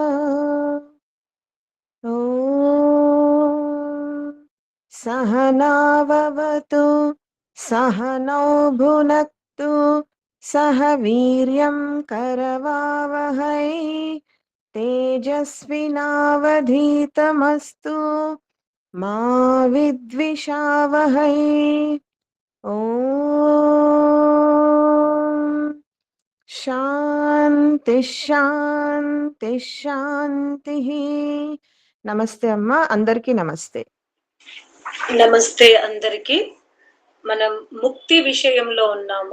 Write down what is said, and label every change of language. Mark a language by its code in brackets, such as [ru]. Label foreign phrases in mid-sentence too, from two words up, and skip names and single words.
[sa] ॐ सहनाववतु सहनौ भुनक्तु सह वीर्यं करवावहै तेजस्विनावधीतमस्तु मा विद्विषावहै। ॐ శాంతి శాంతి శాంతి. [te] నమస్తే అమ్మ, అందరికీ నమస్తే. నమస్తే అందరికి. మనం ముక్తి విషయంలో ఉన్నాము.